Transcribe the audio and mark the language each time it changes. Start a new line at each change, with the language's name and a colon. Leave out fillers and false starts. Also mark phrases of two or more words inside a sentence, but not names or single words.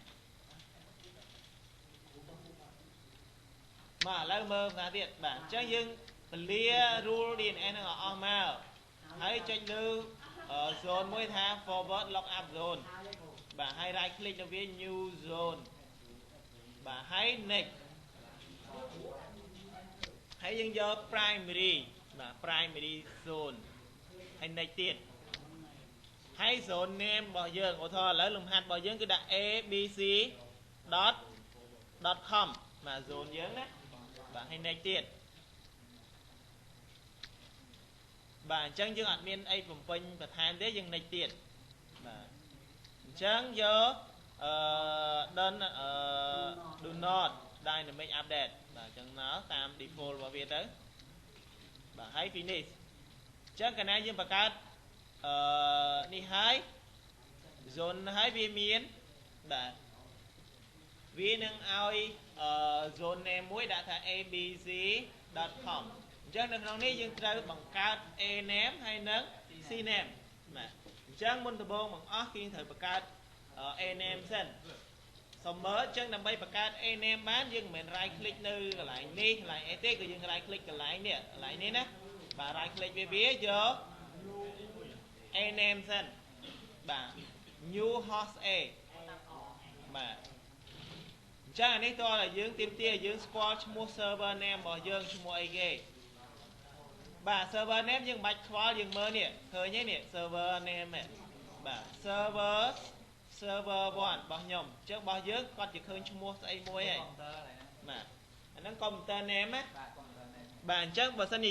Khmer: មកឥឡូវមើលថាទៀតបាទអញ្ចឹងយើងពលា
English: rule DNS
Khmer: ហ្នឹងឲ្យអស់មកហើយចុចលើ zone មួយថា
English: forward lookup zone
Khmer: បាទហើយ
English: right click
Khmer: ទៅវា
English: new zone
Khmer: បាទហើយ next ហើយយើងយក primary បាទ
English: primary zone
Khmer: ហើយ next ទៀតហើយ
English: zone name
Khmer: របស់យើងឧទាហរណ៍ឥឡូវលំហាត់របស់យើងគឺដាក់ abc.com បាទ zone យើងណាបាទហើយ next ទៀតបាទអញ្ចឹងយើងអត់មានអីបំពេញបន្ថែមទេយើង next ទៀតបាទអញ្ចឹងយក
English: do not dynamic update
Khmer: បាទអញ្ចឹងមកតាម default របស់វាទៅបាទហើយ finish អញ្ចឹងកាលណាយើងបង្កើតនេះហើយ zone ហើយ វាមានបាទវានឹងឲ្យ
English: zone name
Khmer: មួយដាក់ថា abc.com អញ្ចឹងនៅក្នុងនេះយើងត្រូវបង្កើត
English: a name
Khmer: ហើយនិង
English: c name
Khmer: បាទអញ្ចឹងមុនដំបូងបង្អស់គឺត្រូវបង្កើត
English: a name
Khmer: សិនសុំមើលអញ្ចឹងដើម្បីបង្កើត
English: a name
Khmer: បានយើងមិនមែន
English: right click
Khmer: នៅកន្លែងនេះកន្លែងអីទេគឺយើង
English: right click
Khmer: កន្លែងនេះណាបាទ
English: right click
Khmer: វាយក
English: a name
Khmer: សិនបាទ
English: new host a
Khmer: បាទអញ្ចឹងអានេះតើយើងទាមទារយើងស្គាល់ឈ្មោះ
English: server name
Khmer: របស់យើងឈ្មោះអីគេបាទ
English: server name
Khmer: យើងមិនបាច់ខ្វល់យើងមើលនេះឃើញ ទេនេះ
English: server name
Khmer: បាទ server 1របស់ខ្ញុំអញ្ចឹងរបស់យើងគាត់จะឃើញឈ្មោះស្អីមួយហើយបាទអាហ្នឹង
English: computer name
Khmer: ណាបាទអញ្ចឹងបើសិនជា